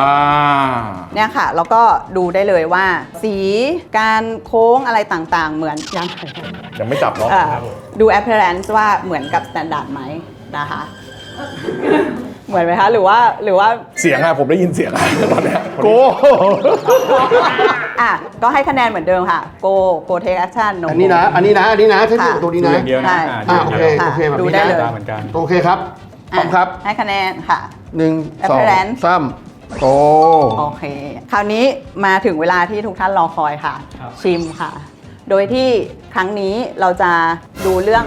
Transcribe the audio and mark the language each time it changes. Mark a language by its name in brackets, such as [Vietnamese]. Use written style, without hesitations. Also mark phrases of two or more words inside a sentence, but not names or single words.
[Thai] เนี่ยค่ะ แล้วก็ดูได้เลยว่า สีการโค้งอะไรต่างๆ เหมือนยัง ยังไม่จับเนาะ ดู appearance ว่าเหมือนกับ standard ไหมนะคะ เหมือนไหมคะ หรือว่า เสียงอะผมได้ยินเสียงอะตอนเนี้ย Go ก็ให้คะแนนเหมือนเดิมค่ะ [English] go take action no [Thai] อันนี้นะใช้ ค่ะ ตัวนี้นะ เดียวนะ ใช่ โอเคโอเคแบบ ดู นี้ ได้ นะ เลย เหมือนกัน โอเคครับพร้อมครับ ให้คะแนนค่ะ 1 Appearance 2 3 Go โอเค คราวนี้มาถึงเวลาที่ทุกท่านรอคอยค่ะ ชิมค่ะ โดยที่ครั้งนี้เราจะดูเรื่อง